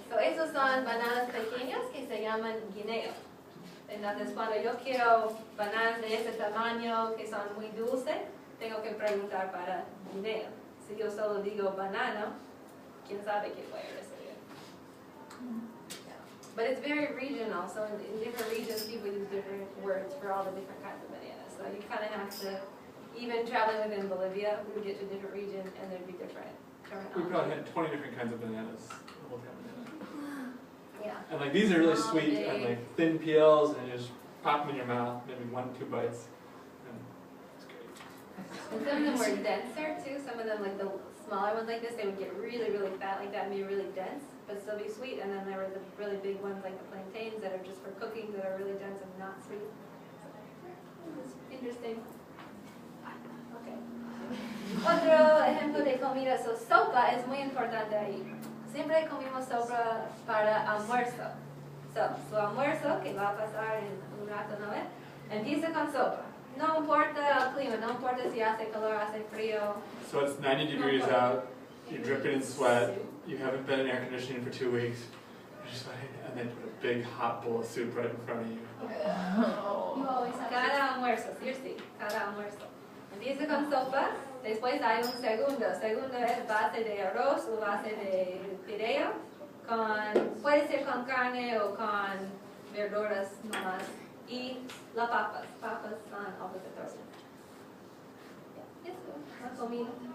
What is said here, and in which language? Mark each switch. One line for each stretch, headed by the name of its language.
Spanish: So, esos son bananas pequeñas que se llaman guineo. Entonces, cuando yo quiero bananas de ese tamaño que son muy dulces, tengo que preguntar para guineo. Si yo solo digo banano, quién sabe qué voy a recibir.
English: But it's very regional, so in different regions people use different words for all the different kinds of bananas. So you kind of have to, even traveling within Bolivia, we would get to a different region and there'd be different terminology. We probably had 20 different kinds of bananas. The whole time. Yeah. And like these are really sweet and like thin peels, and you just pop them in your mouth, maybe 1-2 bites. And it's great. And some of them were denser too. Some of them, like the smaller ones like this, they would get really, really fat like that and be really dense, but still be sweet. And then there were the really big ones like the plantains that are just for cooking that are really dense and not sweet. It's interesting. Okay.
Spanish: Otro ejemplo de comida, so sopa es muy importante ahí. Siempre comimos sopa para almuerzo. So, su almuerzo, que va a pasar en un rato, ¿no? Empieza con sopa. No importa el clima, no importa si hace calor, hace frío.
English: So it's 90 degrees out, you're dripping in sweat, you haven't been in air conditioning for 2 weeks, you're just sweating, and they put a big hot bowl of soup right in front of you. You always have
Spanish: Cada almuerzo, seriously, cada almuerzo. Empieza con sopa, después hay un segundo. Segundo es base de arroz o base de fideo, puede ser con carne o con verduras nomás. Y las papas son obligatorias. Eso, la comida.